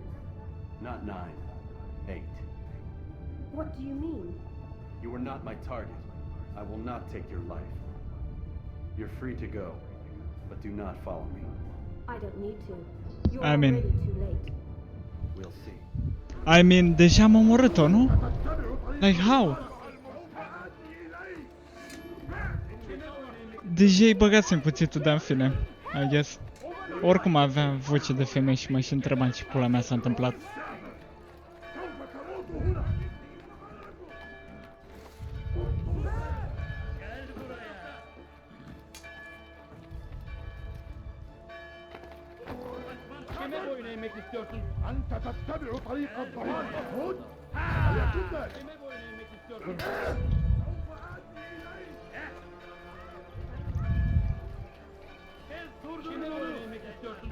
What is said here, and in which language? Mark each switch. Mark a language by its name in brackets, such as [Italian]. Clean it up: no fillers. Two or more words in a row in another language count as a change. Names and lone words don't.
[English] Not 9. 8. What do you mean? You are not my target. I will not take your life. You're free to go, but do not follow me. I don't need to. You're I mean- already too late. We'll see. I mean, [Romanian] deja am omorât-o, nu? [English] Like, how? [Romanian] Deja îi băgați în cuțitul, dar în fine, [English] I guess. [Romanian] Oricum avea voce de femeie și mă și întrebam ce pula mea s-a întâmplat. [Turkish] Kime boyun eğmek istiyorsun? [Arabic] أنت تتبع طريق الضلال هود؟ يكن ذلك. [Turkish] Kime boyun eğmek istiyorsun? Kime boyun eğmek istiyorsun?